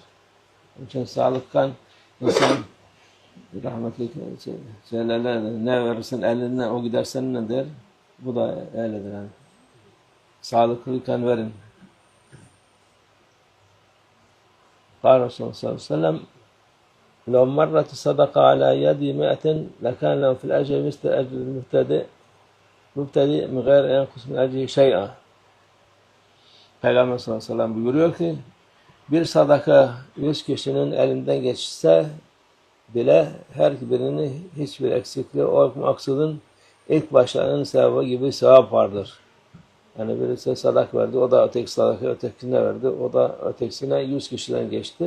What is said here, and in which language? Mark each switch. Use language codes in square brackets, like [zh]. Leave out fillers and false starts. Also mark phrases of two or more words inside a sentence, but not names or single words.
[tr] Onun için sağlıktan insan rahmetli şeylerle ne verirsin eline o gider seninle der. Bu da öyledir yani. Sağlıklıyken verin. [ar] قال رسول الله صلى الله عليه وسلم لو مرت الصدقة على يد 100 لكان له في الأجر مثل أجر المبتدئ من غير أن ينقص من أجره شيئا. [tr] Peygamber [ar] صلى الله عليه وسلم [tr] buyuruyor ki bir sadaka 100 kişinin elinden geçse bile her birinin hiçbir eksikliği olmaksızın ilk başlayanın sevabı gibi sevap vardır. Yani birisi sadaka verdi, o da öteki sadaka ötekisine verdi, o da ötekisine 100 kişiden geçti.